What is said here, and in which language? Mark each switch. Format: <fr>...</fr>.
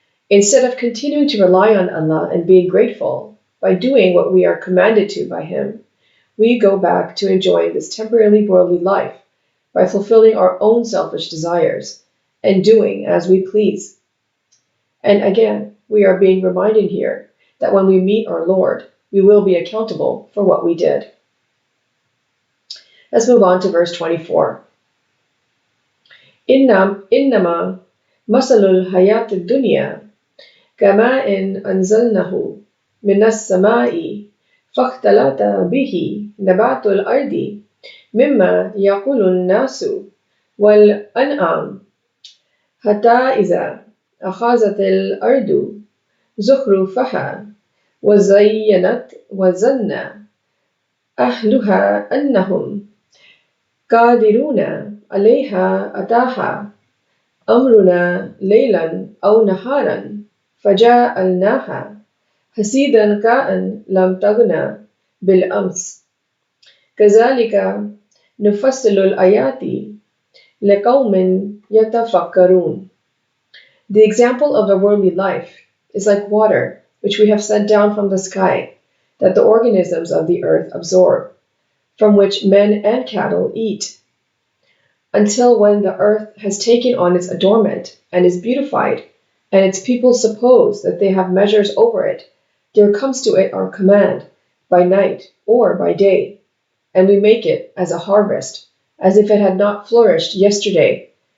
<en>Instead of continuing to rely on Allah and being grateful by doing what we are commanded to by Him, we go back to enjoying this temporarily worldly life by fulfilling our own selfish desires and doing as we please. And again, we are being reminded here that when we meet our Lord, we will be accountable for what we did. Let's move on to verse 24.</en> <ar>إنما مثل الحياة الدنيا كماء أنزلناه من السماء فاختلط به نبات الأرض مما يأكل الناس والأنعام حتى إذا أخذت الأرض زخرفها وزينت وظن أهلها أنهم قادرون عليها أتاها أمرنا ليلا أو نهارا فجعلناها حصيدا كأن لم تغن بالأمس كذلك نفصل الآيات لقوم يتفكرون.</ar> <en>The example of the worldly life is like water which we have sent down from the sky that the organisms of the earth absorb, from which men and cattle eat, until when the earth has taken on its adornment and is beautified, and its people suppose that they have measures over it, there comes to it our command, by night or by day, and we make it as a harvest, as if it had not flourished yesterday.</en>